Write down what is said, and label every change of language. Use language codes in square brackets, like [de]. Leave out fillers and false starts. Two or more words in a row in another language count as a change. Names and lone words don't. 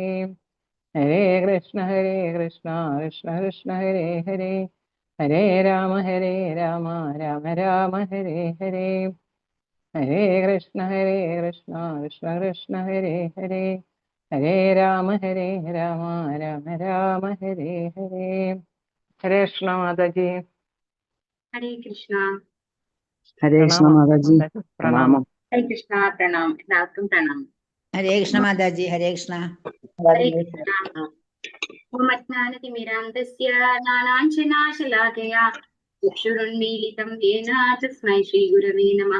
[sa] ഹരേ കൃഷ്ണ കൃഷ്ണ കൃഷ്ണ ഹരേ ഹരേ. ഹരേ രാമ രാമ രാമ ഹരേ ഹരേ. ഹരേ കൃഷ്ണ കൃഷ്ണ കൃഷ്ണ ഹരേ ഹരേ. ഹരേ രാമ രാമ രാമ ഹരേ ഹരേ. ഹരേ കൃഷ്ണ മാതാജി. ഹരേ കൃഷ്ണ. ഹരേ കൃഷ്ണ മാതാജി, പ്രണാമം. ഹരേ കൃഷ്ണ, [ml] പ്രണാം. എല്ലാവർക്കും പ്രണാം. [sa] ഹരേ കൃഷ്ണ മാതാജി. ഹരേ കൃഷ്ണ. ഹരേ കൃഷ്ണ. ഓമജ്ഞാനതിമിരാന്തസ്യ ജ്ഞാനാഞ്ജനാശലാകയാ ചക്ഷുരുന്മീലിതം യേന തസ്മൈ ശ്രീഗുരവേ നമഃ.